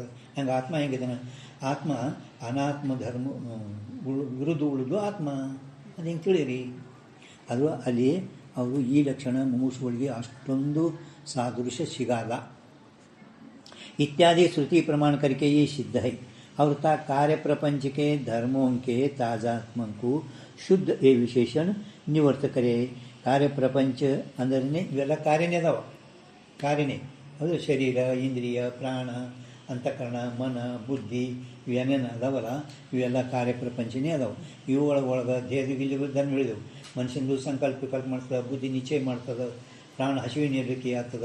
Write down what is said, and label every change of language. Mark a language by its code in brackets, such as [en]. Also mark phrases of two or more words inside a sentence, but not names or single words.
[kn] ಹಂಗೆ ಆತ್ಮ ಹೆಂಗಿದ್ದಾನೆ, ಆತ್ಮ ಅನಾತ್ಮ ಧರ್ಮ ವಿರುದ್ಧ ಉಳಿದು ಆತ್ಮ ಅದು ಹೆಂಗೆ ತಿಳಿಯಿರಿ. ಅದು ಅಲ್ಲಿ ಅವರು ಈ ಲಕ್ಷಣ ಮುಮುಕ್ಷುಗಳಿಗೆ ಅಷ್ಟೊಂದು ಸಾದೃಶ್ಯ ಸಿಗಲ್ಲ. ಇತ್ಯಾದಿ ಶ್ರುತಿ ಪ್ರಮಾಣ [hi] करके ये सिद्ध है और ता कार्य प्रपंच के धर्मों के ताजात्म को शुद्ध ए विशेषण निवर्त करे. [kn] ಕಾರ್ಯ ಪ್ರಪಂಚ ಅಂದ್ರೆ ಇವೆಲ್ಲ ಕಾರ್ಯನೇ ಅದಾವ. ಕಾರ್ಯನೇ ಅದು ಶರೀರ, ಇಂದ್ರಿಯ, ಪ್ರಾಣ, ಅಂತಃಕರಣ, ಮನ, ಬುದ್ಧಿ ಇವೇನೇನು ಅದಾವಲ್ಲ ಇವೆಲ್ಲ ಕಾರ್ಯ ಪ್ರಪಂಚನೇ ಅದಾವೆ. ಇವು ಒಳಗೆ ದೇಹದಲ್ಲಿ ಧರ್ಮ ಹೇಳಿದೆವು. ಮನುಷ್ಯಂದು ಸಂಕಲ್ಪ ಮಾಡ್ತದೆ, ಬುದ್ಧಿ ನಿಶ್ಚಯ ಮಾಡ್ತದೆ, ಪ್ರಾಣ ಹಸಿವಿನ ನಿರ್ಲಿಕ್ಕೆ ಆಗ್ತದೆ.